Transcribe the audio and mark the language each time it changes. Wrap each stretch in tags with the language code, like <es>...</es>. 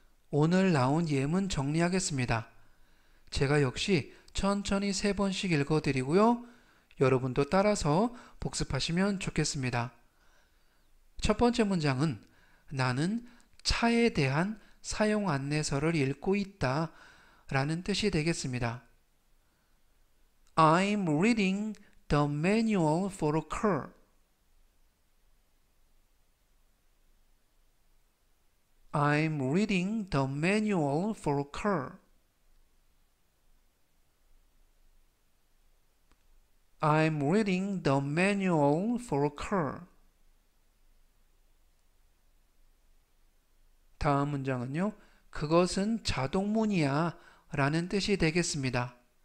<ko>오늘 나온 예문 정리하겠습니다. 제가 역시 천천히 3번씩 읽어드리고요. 여러분도 따라서 복습하시면 좋겠습니다. 첫 번째 문장은 나는 차에 대한 사용 안내서를 읽고 있다 라는 뜻이 되겠습니다.</ko> <en>I'm reading the manual for a car. I'm reading the manual for a car. I'm reading the manual for a car.</en> <ko>다음 문장은요. 그것은 자동문이야 라는 뜻이 되겠습니다.</ko>